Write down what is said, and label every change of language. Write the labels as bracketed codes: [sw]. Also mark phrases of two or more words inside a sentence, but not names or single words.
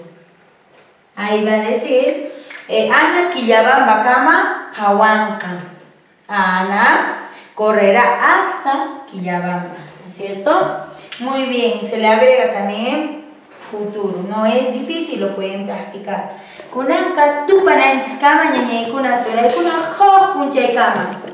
[es] Ahí va a decir Ana Quillabamba [qu] Cama Pahuanca. [es] Ana correrá hasta Quillabamba, ¿no es cierto? Muy bien, se le agrega también futuro. No es difícil, lo pueden practicar. [qu] Kunanka tupanantis kama ñañaykuna turaykunaq huk p'unchay kama.